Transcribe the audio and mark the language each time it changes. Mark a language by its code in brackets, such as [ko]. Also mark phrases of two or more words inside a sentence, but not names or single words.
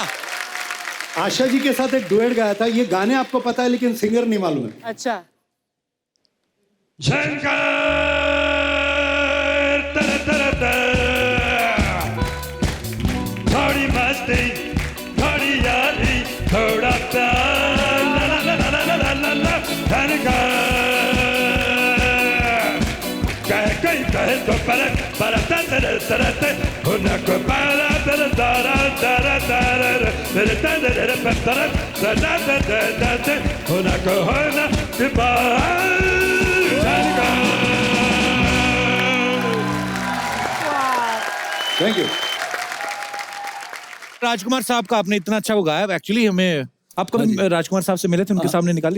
[hi] आशा जी के साथ एक डुएट गाया था। ये गाने आपको पता है लेकिन सिंगर नहीं मालूम है। अच्छा शंकर तर तर तर, थोड़ी मस्ती थोड़ी यारी थोड़ा प्यार, ला ला ला ला ला ला ला ला, शंकर कहे तो परत परत तर तर तर, उनको पारा तर तारा तारा तारा तर तर तर तर तर तर तर, उनको होना दीवार। [en] थैंक यू। [hi] राजकुमार साहब का आपने इतना अच्छा वो गाया, एक्चुअली हमें आप कभी राजकुमार साहब से मिले थे, उनके सामने निकाली